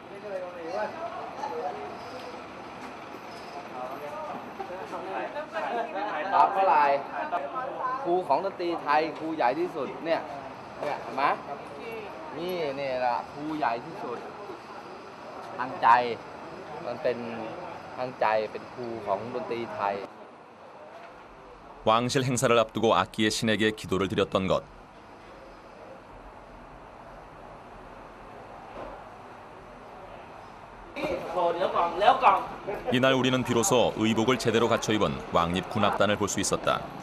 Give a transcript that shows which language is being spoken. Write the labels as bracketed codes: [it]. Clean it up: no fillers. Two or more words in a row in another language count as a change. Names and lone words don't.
[th] ครับเท่าไหร่ครูของดนตรีไทยครูใหญ่ที่สุดเนี่ยเห็นไหมนี่แหละครูใหญ่ที่สุดทางใจมันเป็นทางใจเป็นครูของดนตรีไทย [ko] 왕실 행사를 앞두고 악기의 신에게 기도를 드렸던 것. 이날 우리는 비로소 의복을 제대로 갖춰 입은 왕립 군악단을 볼 수 있었다.